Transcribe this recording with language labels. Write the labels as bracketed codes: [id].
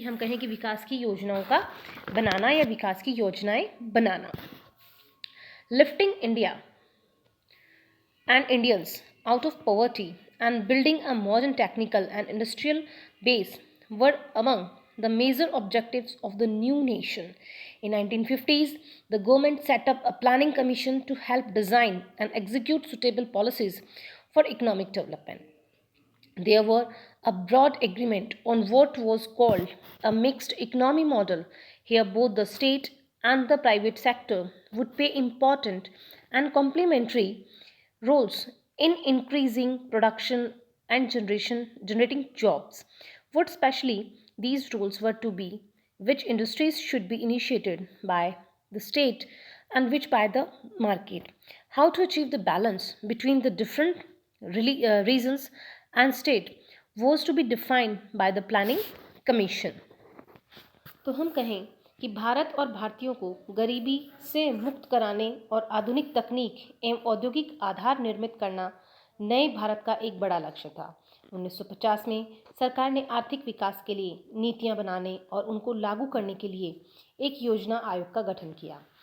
[hi] हम कहें कि विकास की योजनाओं का बनाना या विकास की योजनाएं बनाना। [en] Lifting India and Indians out of poverty and building a modern technical and industrial base were among the major objectives of the new nation. In 1950s, the government set up a planning commission to help design and execute suitable policies for economic development. There were a broad agreement on what was called a mixed economy model. Here, both the state and the private sector would play important and complementary roles in increasing production and generating jobs. What specially these roles were to be, which industries should be initiated by the state and which by the market, how to achieve the balance between the different regions and state was to be defined by the planning commission. [hi] तो हम कहें कि भारत और भारतीयों को गरीबी से मुक्त कराने और आधुनिक तकनीक एवं औद्योगिक आधार निर्मित करना नए भारत का एक बड़ा लक्ष्य था। 1950 में सरकार ने आर्थिक विकास के लिए नीतियां बनाने और उनको लागू करने के लिए एक योजना आयोग का गठन किया।